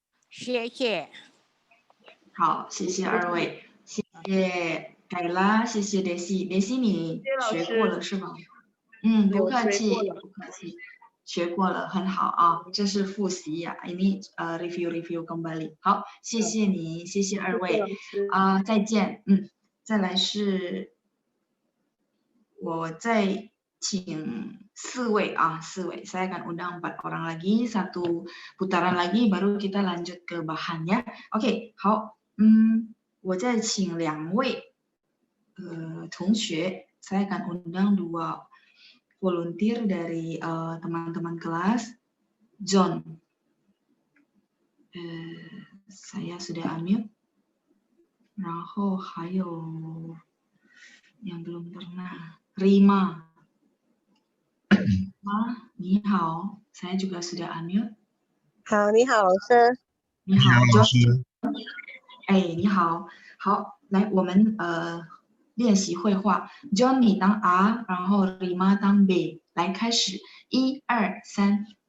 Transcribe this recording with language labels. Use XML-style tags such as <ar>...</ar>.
<zh>谢谢。好，谢谢二位，谢谢改拉，谢谢雷西，雷西你学过了是吗？不客气，不客气，学过了，很好啊，这是复习呀，</zh> <id>ini review kembali。</id> <zh>好，谢谢你，谢谢二位，再见，再来是，我再请4位啊，4位，</zh> <id>saya akan undang 4 orang lagi, 1 putaran lagi, baru kita lanjut ke bahannya. Oke,</id> <zh>好，我再请2位同学，</zh> <id>saya akan undang 2 volunteer dari teman-teman kelas. John, saya sudah unmute.</id> <zh>然后还有</zh> <id>yang belum pernah, Rima.</id> <zh>Ni hao,</zh> <id>saya juga sudah unmute.</id> <zh>好，你好，老师。你好，John。你好，好，来，我们练习绘画。 John 你当 A， 然后 Rima 当 B， 来开始，1、2、3。</zh>